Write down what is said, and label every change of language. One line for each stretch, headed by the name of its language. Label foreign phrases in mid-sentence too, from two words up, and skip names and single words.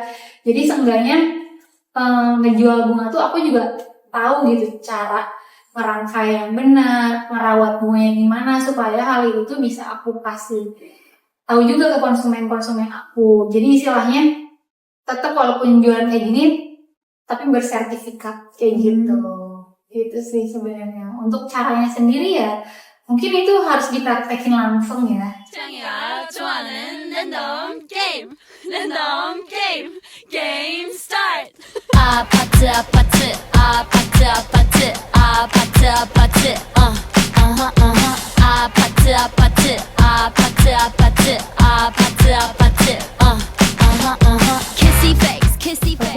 Indonesian: Jadi seenggaknya ngejual bunga tuh aku juga tahu gitu cara merangkai yang benar, merawat bunga yang gimana, supaya hal itu tuh bisa aku kasih tahu juga ke konsumen-konsumen aku. Jadi istilahnya tetap walaupun jualan kayak gini, tapi bersertifikat kayak gitu. Itu sih sebenarnya. Untuk caranya sendiri ya, mungkin itu harus dipraktekin langsung ya.
Korean: 짱이가 좋아하는 랜덤 게임 게임 스타트 아파트
English: kissy face